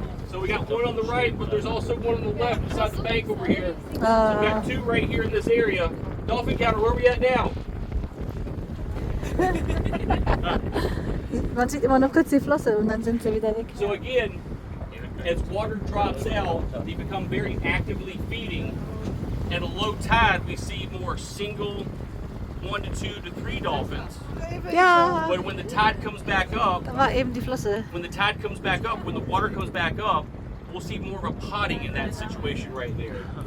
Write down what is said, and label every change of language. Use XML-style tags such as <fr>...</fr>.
<en>So we got one on the right, but there's also one on the left beside the bank over here. So we got two right here in this area. Dolphin counter, where are we at now?</en> <de>Man sieht immer noch kurz die Flosse und dann sind sie wieder weg.</de> <en>So again, as water drops out, they become very actively feeding. At a low tide, we see more single 1 to 2 to 3 dolphins.</en> <de>Ja,</de> <en>But when the tide comes back up,</en> <de>da war eben die Flosse.</de> <en>when the tide comes back up, when the water comes back up, we'll see more of a potting in that situation right there.</en>